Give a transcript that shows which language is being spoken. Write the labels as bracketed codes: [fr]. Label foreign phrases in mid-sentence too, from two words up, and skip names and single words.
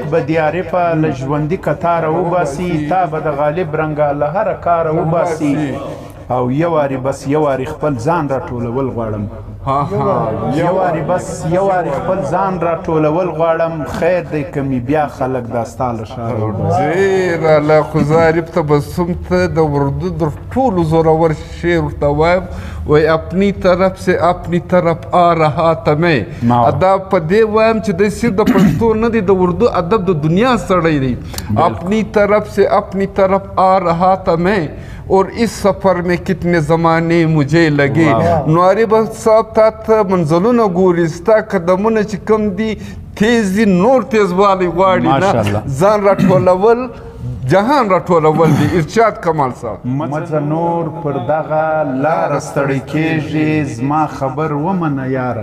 [ps] عشق به دی عارفه له ژوندي کتاره وباسي تا به د غالب رنګه له هره کاره وباسي او یو وارې بس یو وارې خپل ځان راټولول غواړم. یو وارې بس یو وارې خپل ځان راټولول غواړم خیر دی که مې بیا خلک دا ستا له ښاره وباسي. ډېر الله خو زه عارف تبسم ته د اردو د ټولو زورور شعر ورته وایم وای [ur] اپنی طرف سے اپنی طرف آ رہا تھا میں. [ps] دا په دې وایم چې دی صرف د پښتو نه دی د اردو ادب د دنیا سړی دی. [ur] اپنی طرف سے اپنی طرف آ رہا تھا میں اور اس سفر میں کتنے زمانے مجھے لگے. [ps] نو عارف صاحب تا ته منزلونه ګوري ستا قدمونه چې کوم دي تیز دي نور تیزوالی غواړي نه ځان راټولول جهان راټولول دي. ارشاد کمال صاحب مځه نور پر دغه لاره ستړی کېږي زما خبر ومنه یاره.